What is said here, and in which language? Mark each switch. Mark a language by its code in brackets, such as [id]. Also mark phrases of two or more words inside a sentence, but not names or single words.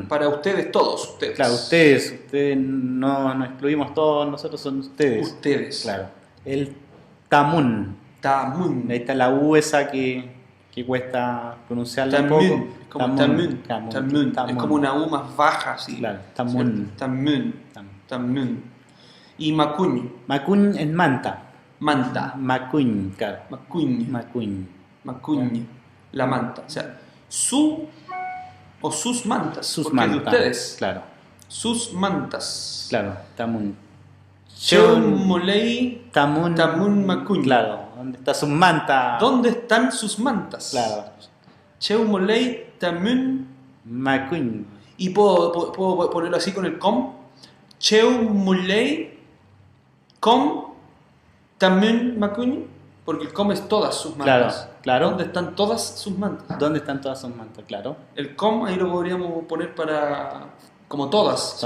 [es] Para ustedes, todos ustedes. Claro, ustedes no excluimos todos, nosotros son ustedes. Ustedes. Claro. El Tamun. [arn] Tamun. [es] Ahí está la U esa que cuesta pronunciarla un poco. Tamun. Es como Tamun. [arn] Tamun. Tamun. [es] Es [arn] Tamun. [es] como una U más baja, así. Claro, [arn] Tamun. [es] ¿Cierto? Tamun. [arn] Tamun. Tamun. Y Macuñ. [es] Macuñ en manta. Manta. Macuñ, claro. [arn] Macuñ. Macuñ. Macuñ. [es] La manta. O sea, su o sus mantas. Sus porque es de mantas. ustedes. Claro, Sus mantas. claro. [arn] Tamun. Cheumolei Tamun. Tamun Macuñ. [es] Claro, ¿dónde está su manta? ¿Dónde están sus mantas? Claro. [arn] Cheumolei Tamun. Macuñ. [es] Y puedo ponerlo así con el com. [arn] Cheumolei com Tamun Macuñ. [es] Porque el com es todas sus mantas. Claro, claro. ¿Dónde están todas sus mantas? ¿Dónde están todas sus mantas? Claro. El com ahí lo podríamos poner para como todas, ¿cierto?